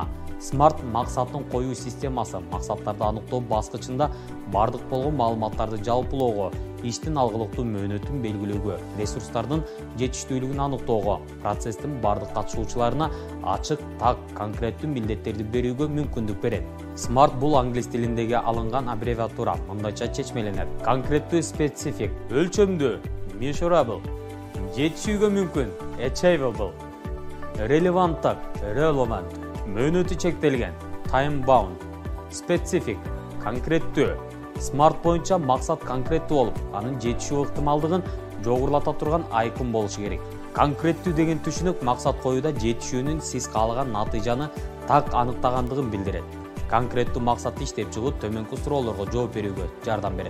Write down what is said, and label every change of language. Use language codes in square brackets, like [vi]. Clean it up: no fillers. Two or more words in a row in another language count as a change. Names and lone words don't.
[ky] Смарт максатын коюу системасы максаттарды аныктоо баскычында бардык болгон маалыматтарды жалпылоого, иштин алгылыктуу мөөнөтүн белгилөөгө, ресурстардын жетиштүүлүгүн аныктоого, процесстин бардык катышуучуларына ачык, так, конкреттүү милдеттерди берүүгө мүмкүндүк берет. Smart бул англис тилиндеги алынган аббревиатура мындайча чечмеленет. Конкреттүү, specific, өлчөмдүү, measurable, жетишүүгө мүмкүн, [en] achievable, relevant, relevant, [ky] мөөнөтү чектелген, [en] time bound, specific, [ky] конкреттүү. Smart боюнча максат конкреттүү болуп, анын жетишүү ыктымалдыгын жогорулата турган айкын болушу керек. Конкреттүү деген түшүнүк максат коюуда жетишүүнүн сиз каалаган натыйжаны так аныктагандыгын билдирет. Конкреттүү максатты иштеп чыгуу төмөнкү суроолорго жооп берүүгө жардам берет.